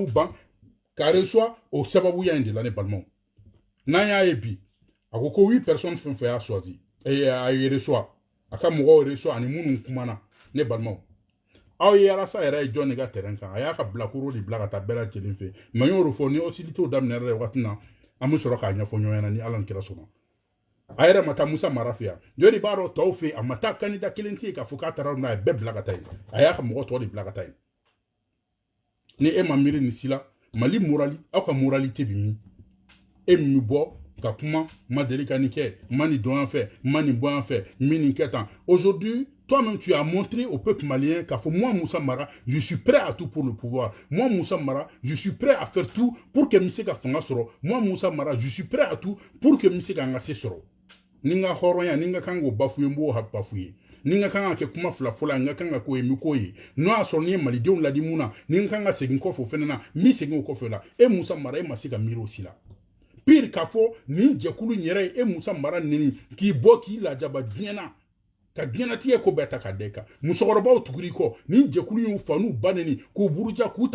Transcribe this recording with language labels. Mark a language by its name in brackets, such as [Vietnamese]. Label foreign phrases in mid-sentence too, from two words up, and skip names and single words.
[Bambara] ban k'a reçoit o sababuya in de la ne balimaw n'an y'a ye bi a ko 8 personnes fɛn fɛn y'a choisi a ye reçoit a ka mɔgɔw reçoit ani minnu kumana ne balimaw aw ye arasa yɛrɛ ye jɔn de ka terrain kan a y'a ka bilakoro de bila ka taa bɛɛ lajɛlen fɛ mais n y'o fɔ ni hostilité daminɛra yɛrɛ wagati na an bɛ sɔrɔ k'a ɲɛfɔ ɲɔgɔn ɲɛna ni Ala ni kira sɔnna a yɛrɛ ma taa Musa Mara fɛ yan jɔn de b'a dɔn tɔw fɛ a ma taa candidat kelen tɛ yen k'a fɔ k'a taara n'a ye bɛɛ bila ka taa yen a y'a ka mɔgɔ tɔw de bila ka taa yen ni e ma miiri nin si la Mali aw ka moralité bɛ min e min bɛ bɔ ka kuma ma deli ka nin kɛ ma nin dɔn yan fɛ ma nin bɔ yan fɛ min nin kɛ tan [French] aujourd'hui toi-même tu as montré au peuple malien [Bambara] k'a fɔ [French] moi Musa Mara je suis prêt à tout pour le pouvoir moi Musa Mara je suis prêt à faire tout pour que [Bambara] n bɛ se ka fanga sɔrɔ [French] moi Musa Mara je suis prêt à tout pour que [Bambara] n bɛ se ka n ka se sɔrɔ ni n ka hɔrɔnya ni n ka kan k'o bafouer n b'o bafouer ni n ka kan ka kɛ kuma fila fɔla n ka kan ka k'o ye n bɛ k'o ye n'o y'a sɔrɔ ni ye malidenw ladi mun na ni n ka kan ka segin kɔfɛ o fɛnɛ na n bɛ segin o kɔfɛ la e Musa Mara e ma se ka miiri o si la pire k'a fɔ nin jɛkulu in yɛrɛ ye e Musa Mara neni k'i bɔ k'i lajaba diɲɛ na ka diɲɛnatigɛ ko bɛɛ ta ka da i kan musokɔrɔbaw tuguri kɔ nin jɛkulu y'u fa n'u ba neni k'u buruja k'u